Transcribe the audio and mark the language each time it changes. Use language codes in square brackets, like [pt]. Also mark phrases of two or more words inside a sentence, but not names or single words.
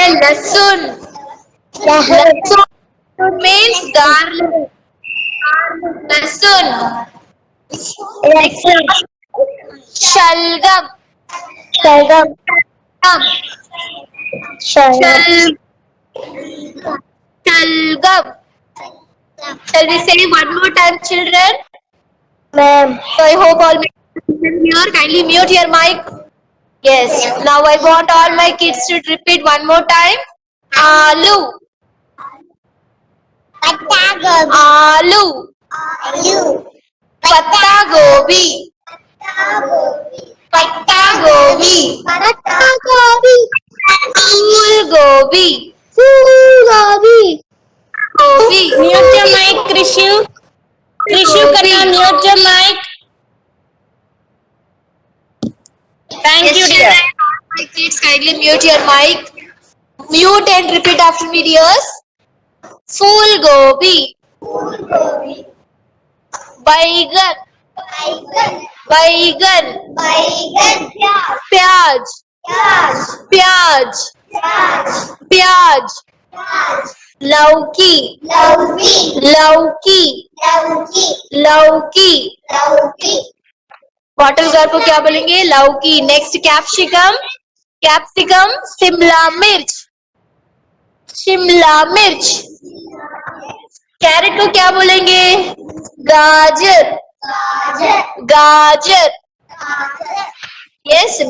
[hi] लहसुन, लहसुन [en] means garlic, [hi] लहसुन। नेक्स्ट शलगम, शलगम, शलगम, शलगम। [en] Shall we say one more time, children? ma'am. So I hope all my kids here. Kindly mute your mic. Yes. Now I want all my kids to repeat one more time. [hi] आलू, आलू, पत्ता गोभी, पत्ता गोभी, फूल गोभी, गोभी। [en] Mute your mic, Krishu. Krishu, can you mute your mic? Thank you, dear. My kids, kindly mute your mic. Mute and repeat after me, dears. [hi] फूल गोभी, बैगन, बैगन, प्याज, प्याज, प्याज। लौकी, लौकी, लौकी। [en] bottle girl [hi] को क्या बोलेंगे? लौकी। [en] next capsicum, capsicum. [hi] शिमला मिर्च, शिमला मिर्च। कैरेट को क्या बोलेंगे? गाजर, गाजर। [en] यस।